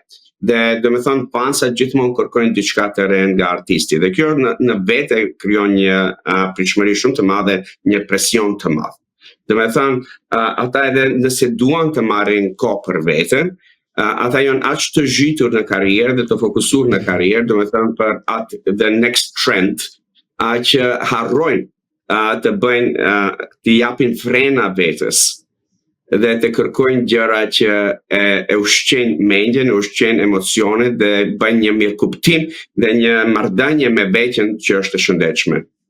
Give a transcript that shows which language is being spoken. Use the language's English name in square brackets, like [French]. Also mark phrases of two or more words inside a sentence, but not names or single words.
[Albanian] Dhe do të thonë, fansa gjithmonë kërkojnë diçka të re nga artisti. Dhe kjo në vete krijon një pritshmëri shumë të madhe, një presion të madh. Do të thonë, ata edhe nëse duan të marrin kohë për veten, ata janë aq të zhytur në karrierë dhe të fokusuar në karrierë, domethënë për atë [English] the next trend, [Albanian] që harrojnë të bëjnë të japin frena vetes dhe të kërkojnë gjëra që e ushqejnë mendjen, ushqejnë emocionet dhe bëjnë një mirëkuptim dhe një marrëdhënie me veten që është e shëndetshme.